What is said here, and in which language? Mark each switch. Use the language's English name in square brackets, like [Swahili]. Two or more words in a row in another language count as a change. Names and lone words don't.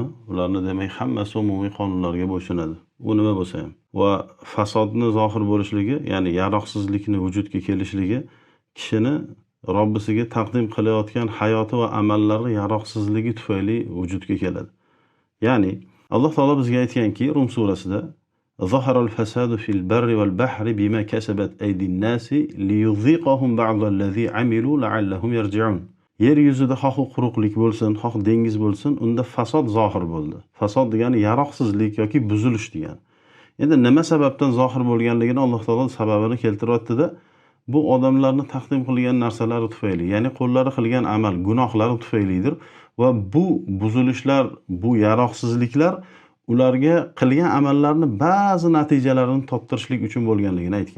[Uzbek] Ularni demak hammasi umumiy qonunlarga bo'ysunadi. U nima bo'lsa ham va fasodni zohir bo'lishligi, ya'ni yaroqsizlikni vujudga kelishligi kishini Robbisiga taqdim qilayotgan hayoti va amallari yaroqsizligi tufayli vujudga keladi. Ya'ni Alloh taolo bizga aytganki, Rum surasida [Arabic] ظهر الفساد في البر والبحر بما كسبت أيدي الناس ليذيقهم بعض الذي عملوا لعلهم يرجعون. [Uzbek] Yer yuzida xoh quruqlik bo'lsin, xoh dengiz bo'lsin, unda fasod zohir bo'ldi. Fasod degani yaroqsizlik yoki buzilish degani. Endi nima sababdan zohir bo'lganligini Alloh taolo sababini keltiryapti-da, bu odamlarni taqdim qilgan narsalari tufayli, ya'ni qo'llari qilgan amal, gunohlari tufaylidir va bu buzilishlar, bu yaroqsizliklar ularga qilgan amallarni ba'zi natijalarini toptirishlik uchun bo'lganligini aytgan.